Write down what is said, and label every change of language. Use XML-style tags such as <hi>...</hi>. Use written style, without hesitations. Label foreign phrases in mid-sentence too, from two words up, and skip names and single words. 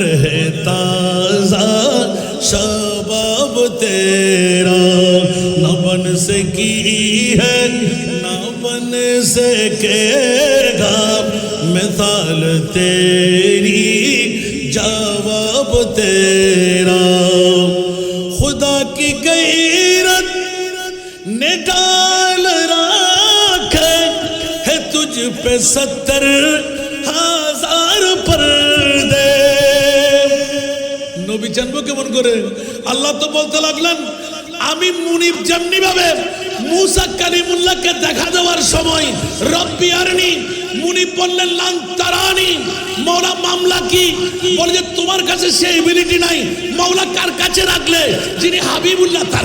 <ur>ہے تازہ شباب تیرا نہ بن سکی ہے نہ بن سکے گا مثال تیری جواب تیرا خدا کی غیرت نے ڈال رکھے ہے تجھ پہ 70,000 پردے</ur> <bn>নবী জানবো কেমন করে আল্লাহ তো বলতে লাগলেন আমি মুনিব যেমনি ভাবে মুসা কালিমুল্লাহকে দেখা দেওয়ার সময়</bn> <ar>رب أرني</ar> <bn>মুনিব বললেন লান তারানি মওলা মামলা কি বলে যে তোমার কাছে সেই এবিলিটি নাই মওলা কার কাছে রাখলে যিনি হাবিবুল্লাহ তার</bn>